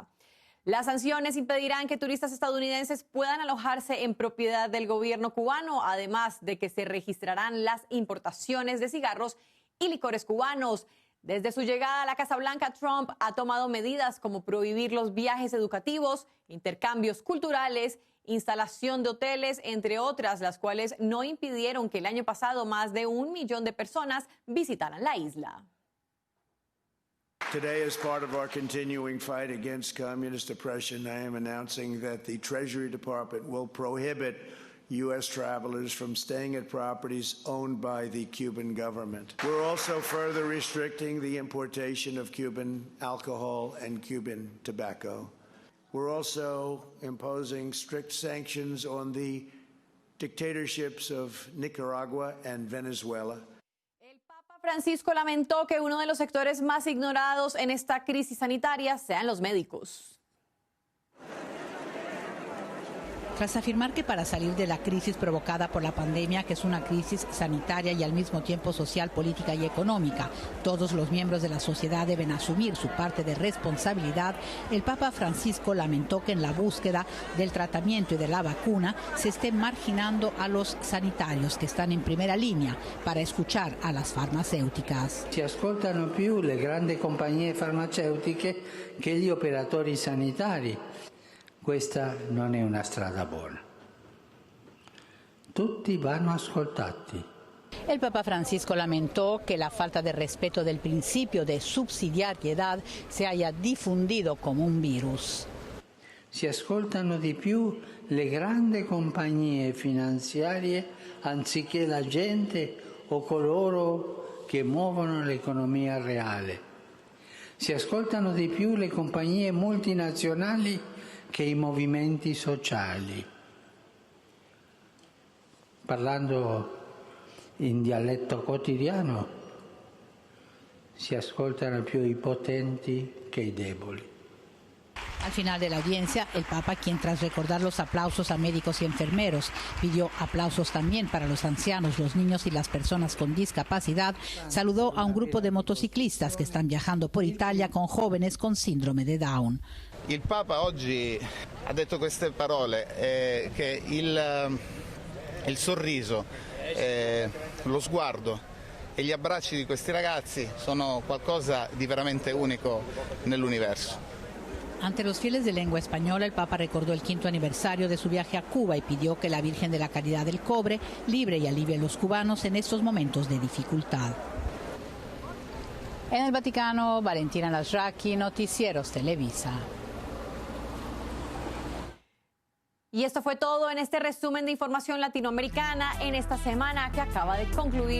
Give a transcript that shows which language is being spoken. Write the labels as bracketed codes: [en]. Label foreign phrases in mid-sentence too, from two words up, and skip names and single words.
[es] Las sanciones impedirán que turistas estadounidenses puedan alojarse en propiedad del gobierno cubano, además de que se registrarán las importaciones de cigarros y licores cubanos. Desde su llegada a la Casa Blanca, Trump ha tomado medidas como prohibir los viajes educativos, intercambios culturales, instalación de hoteles, entre otras, las cuales no impidieron que el año pasado más de 1 millón de personas visitaran la isla. [en] Today, as part of our continuing fight against communist oppression, I am announcing that the Treasury Department will prohibit U.S. travelers from staying at properties owned by the Cuban government. We're also further restricting the importation of Cuban alcohol and Cuban tobacco. We're also imposing strict sanctions on the dictatorships of Nicaragua and Venezuela. [es] El Papa Francisco lamentó que uno de los sectores más ignorados en esta crisis sanitaria sean los médicos. Tras afirmar que para salir de la crisis provocada por la pandemia, que es una crisis sanitaria y al mismo tiempo social, política y económica, todos los miembros de la sociedad deben asumir su parte de responsabilidad, el Papa Francisco lamentó que en la búsqueda del tratamiento y de la vacuna se esté marginando a los sanitarios que están en primera línea para escuchar a las farmacéuticas. [it] Si ascoltano più le grandi compagnie farmaceutiche che gli operatori sanitari. Questa non è una strada buona. Tutti vanno ascoltati. [es] El Papa Francisco lamentó que la falta de respeto del principio de subsidiariedad se haya difundido como un virus. [it] Si ascoltano di più le grandi compagnie finanziarie anziché la gente o coloro che muovono l'economia reale. Si ascoltano di più le compagnie multinazionali che i movimenti sociali. Parlando in dialetto quotidiano, si ascoltano più i potenti che i deboli. [es] Al final de la audiencia, el Papa, quien tras recordar los aplausos a médicos y enfermeros, pidió aplausos también para los ancianos, los niños y las personas con discapacidad, saludó a un grupo de motociclistas que están viajando por Italia con jóvenes con síndrome de Down. [it] Il Papa oggi ha detto queste parole, che il sorriso, lo sguardo e gli abbracci di questi ragazzi sono qualcosa di veramente unico nell'universo. [es] Ante los fieles de lengua española, el Papa recordó el 5º aniversario de su viaje a Cuba y pidió que la Virgen de la Caridad del Cobre libre y alivie a los cubanos en estos momentos de dificultad. En el Vaticano, Valentina Lasraki, Noticieros Televisa. Y esto fue todo en este resumen de información latinoamericana en esta semana que acaba de concluir.